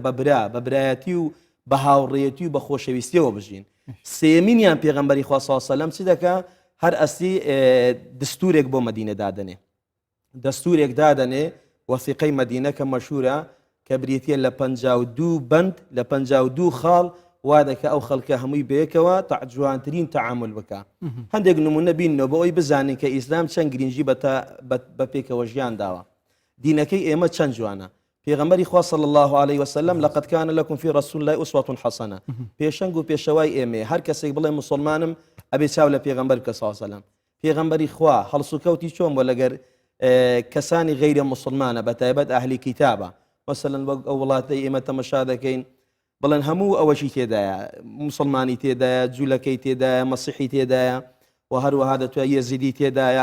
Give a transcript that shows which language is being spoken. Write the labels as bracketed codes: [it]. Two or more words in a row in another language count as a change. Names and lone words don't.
[ckb] بە برایەتی و بە هاوڕێتی و بە خۆشەویستیەوە بژین سێمینیان پێغەمبەری خوا [ar] صلی الله عليه وسلم [ckb] چی دەکا هەر ئەستی دستورێک بۆ مەدینە دادنێ دەستورێک دادنێ وەثیقەی مەدینە کە مەشهورە کە بریتە لە 52 بند لە 52 خاڵ وا دەکە ئەو خەڵکە هەمووی بەیەکەوە جوانترین تەعامل بکە هەندێک نمونە بینەوە بۆ ئەوی بزانین کە ئیسلام چەند گرنگی بە پێکەوە ژیان داوە دینەکەی ئێمە چەند جوانە پێغەمبەری خوا [ar] صلی الله عليه وسلم لقد كان لكم في رسول الله أسوة حسنة [ckb] پێشەنگ و پێشەوای ئێمە هەر کەسێک بڵێ مسلمانم ئەبێ چاو لە پێغەمبەر کە [ar] صلی الله عليه وسلم [ckb] پێغەمبەری خوا هەڵسوکەوتی چۆن بۆ لەگەر کەسانی غیرە مسلمانە بەتایبەت ئەهلی کیتابە مثلا وەک ئەو وڵاتەی ئێمە تەمەشا دەکەین بڵێن هەموو ئەوەشی تێدایە مسلمانی تێدایە جوولەکەی تێدایە مەسیحی تێدایە و هەروەها دەتوانێت یەزیدی تێدایە